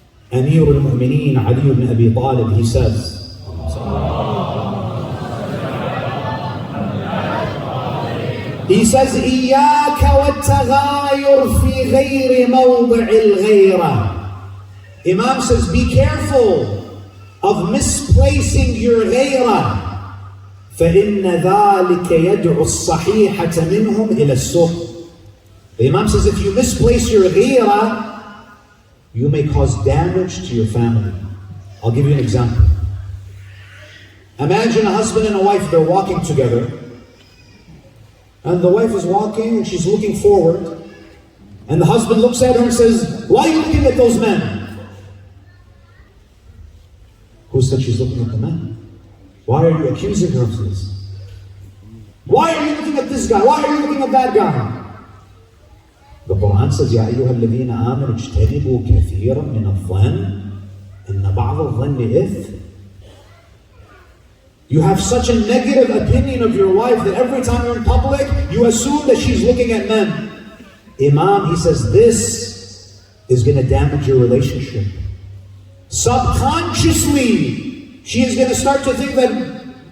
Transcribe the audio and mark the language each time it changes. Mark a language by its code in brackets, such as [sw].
[en] Amir al-Mu'mineen Ali ibn Abi Talib, he says, [ar] إياك والتغاير في غير موضع الغيرة. [en] Imam says, be careful of misplacing your غيرة. [ar] فإن ذلك يدعو الصحيحة منهم إلى السوء. [en] The Imam says, if you misplace your غيرة, you may cause damage to your family. I'll give you an example. Imagine a husband and a wife, they're walking together. And the wife is walking and she's looking forward. And the husband looks at her and says, why are you looking at those men? Who said she's looking at the men? Why are you accusing her of this? Why are you looking at this guy? Why are you looking at that guy? The Quran says, [ar] يَا أَيُّهَا الَّذِينَ آمَنُوا اجْتَنِبُوا كَثِيرًا مِنَ الظَّنِّ إِنَّ بَعْضَ الظَّنِّ إِثْمٌ. [en] You have such a negative opinion of your wife that every time you're in public, you assume that she's looking at men. Imam, he says, this is going to damage your relationship. Subconsciously, she is going to start to think that